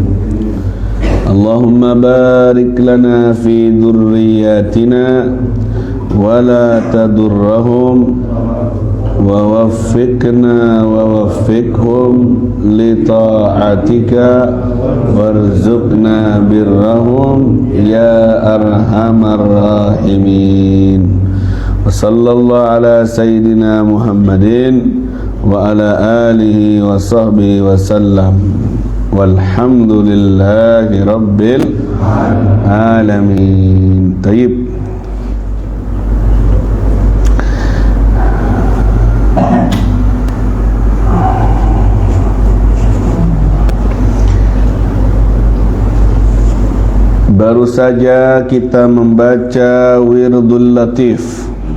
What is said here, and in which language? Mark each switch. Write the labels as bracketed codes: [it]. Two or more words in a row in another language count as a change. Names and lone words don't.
[ar] اللهم بارك لنا في ذرياتنا ولا تضرهم ووفقنا ووفقهم لطاعتك وارزقنا برهم يا أرحم الراحمين. وصلى الله على سيدنا محمد وعلى آله وصحبه وسلم. والحمد لله رب العالمين. Tayyib. [id] Baru saja kita membaca Wirdul Latif